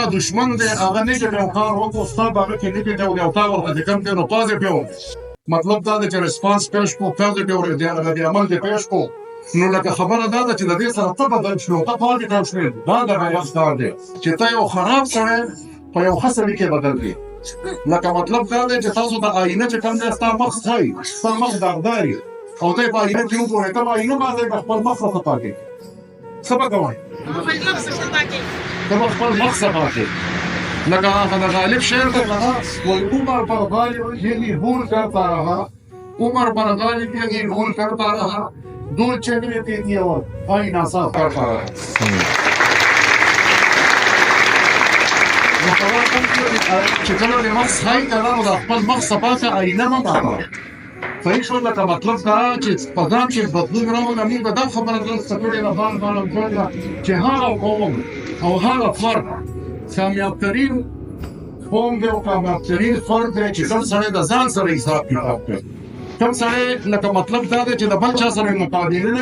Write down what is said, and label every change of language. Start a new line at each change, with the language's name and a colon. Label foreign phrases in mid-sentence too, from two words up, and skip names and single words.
Pashto: دشمن دی هغه نیګیټیو کار وکړو ستا په هغه کې نیګیټیو یو تا ورته چې کوم دی نو پازیټیو مطلب دا دی چې ریسپانس پیش کړو پازیټیو رد عمل دې پیش کړو نو لکه خبره دا ده چې د دې سره ته بدل شوې ته پازیټیو شوې دا د غیرت کار دی چې ته یو خراب سړی په یو ښه سړي کې بدل کړې لکه مطلب دا دی چې تاسو د آینه چې کوم دی ستا مخ ښایي ستا مخ داغدار وي او ته یې په آینه کې وګورې ته په آینه باندې به خپل مخ صفا کوې څه به کوئ ته به خپل مخ صفا کوې لکه هغه د غالب شعر دی هغه وایي
Urdu: عمر پر غالب یعنی بھول کرتا رہا عمر پر غالب یعنی بھول کرتا رہا دور چہرے دیتی اور آئینہ صاف کرتا رہا
Pashto: چې کله د مخ ښایي که نه نو د خپل مخ صفا کړه آینه مه ماتوه صحیح شو لکه مطلب دا چې په ځان کې بدلون راوله موږ به دا خبره درسته کړې ده بار بار کړې ده چې هغه قوم او هغه فرد کامیابترین قوم دی او کامیابترین فرد دی چې کوم سړی د ځان سره حساب کتاب کوي کوم سړی لکه مطلب دا دی چې د بل چا سره مقابله نه